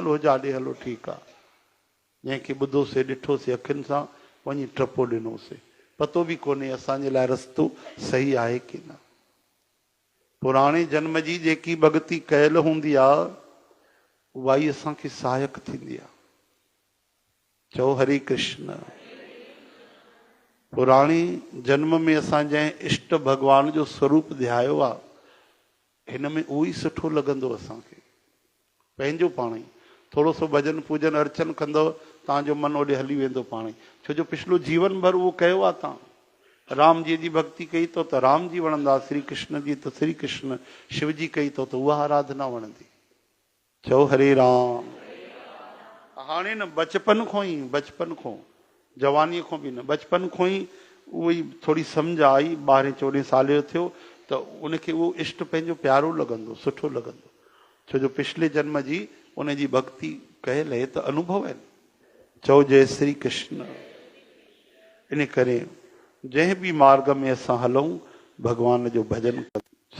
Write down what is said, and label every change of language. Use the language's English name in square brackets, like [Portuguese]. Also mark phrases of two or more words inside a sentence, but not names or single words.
[Sindhi] हलो जाॾे हलो ठीकु आहे, जंहिंखे ॿुधोसीं ॾिठोसीं अखियुनि सां, वञी टपो ॾिनोसीं, पतो बि कोन्हे असांजे लाइ रस्तो सही आहे की न। पुराणे जन्म जी जेकी भॻति कयल हूंदी आहे उहा ई असांखे सहायक थींदी आहे। चओ हरे कृष्ण। पुराणे जन्म में असां जंहिं इष्ट भॻवान जो स्वरूप ध्यायो आहे, हिन में उहो ई सुठो लॻंदो असांखे पंहिंजो पाण ई। थोरो सो भॼन पूजन अर्चन कंदव, तव्हांजो मन ओॾे हली वेंदो पाण ई, छो जो पिछलो जीवन भर उहो कयो आहे। तव्हां राम जी जी भक्ति कई तो त राम जी वणंदा, श्री कृष्ण जी त श्री कृष्ण, शिव जी कई तो त उहा आराधना वणंदी। चओ हरे राम। हाणे न बचपन खां जवानीअ खां बि न, बचपन खां ई उहो ई थोरी सम्झ आई, 12-14 साल जो थियो त उनखे उहो इष्ट पंहिंजो प्यारो लॻंदो, सुठो लॻंदो, छो जो पिछले जन्म जी उनजी भक्ति कयल आहे त अनुभव आहिनि। चओ जय श्री कृष्ण। इन करे जंहिं बि मार्ग में असां हलूं, भगवान जो भजन कयूं।